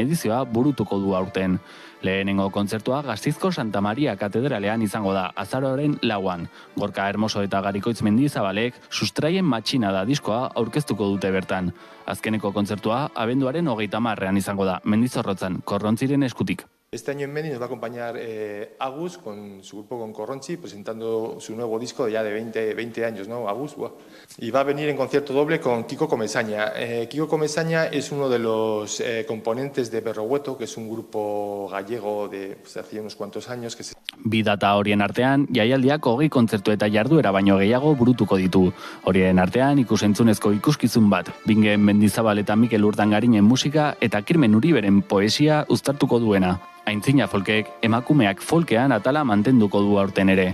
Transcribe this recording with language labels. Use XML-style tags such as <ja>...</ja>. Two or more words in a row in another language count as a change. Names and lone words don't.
<eu>edizioa burutuko du aurten. Lehenengo kontzertua Gasteizko Santa Maria katedralean izango da azaroaren 4an. Gorka Hermoso eta Garikoitz Mendizabalek Sustraien matxinada diskoa aurkeztuko dute bertan. Azkeneko kontzertua abenduaren 30an izango da Mendizorrotzan, Korrontziren eskutik.</eu> <es>Este año en Meni nos va a acompañar Agus con su grupo con Corronzi, presentando su nuevo disco ya de 20 años, ¿no? Agus, ¡buah! Y va a venir en concierto doble con Kiko Comesaña. Kiko Comesaña es uno de los componentes de Berrogueto, que es un grupo gallego de hace unos cuantos años.</es> <eu>Bi data horien artean, jaialdiak 20 kontzertu eta jarduera baino gehiago burutuko ditu. Horien artean ikusentzunezko ikuskizun bat, Bingen Mendizabal eta Mikel Urdangarinen musika eta Kirmen Uriberen poesia uztartuko duena. Aintzina folkek emakumeak folkean atala mantenduko du aurten ere.</eu>